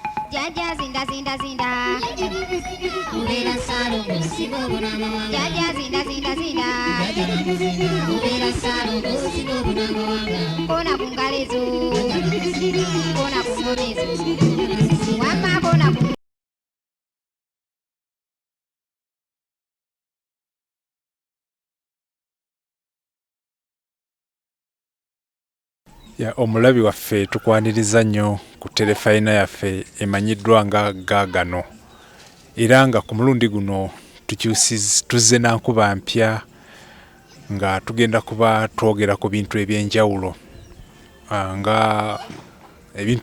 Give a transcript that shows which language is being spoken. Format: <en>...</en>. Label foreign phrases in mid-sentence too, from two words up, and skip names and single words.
<lg>Jaja zinda zinda zinda Ubera salo kusibo bunamawanga Jaja zinda zinda zinda Ubera salo kusibo bunamawanga Kona kungalezo Kona kungomezo Wama kona kungomezo ya omulabi waffe tukwaniriza nnyo ku telefayina yaffe emanyiddwa nga Gaagano era nga ku mulundi guno tuzze na nkuba mpya nga tugenda kuba twogera ku bintu ebyenjawulo nga ebintu</lg>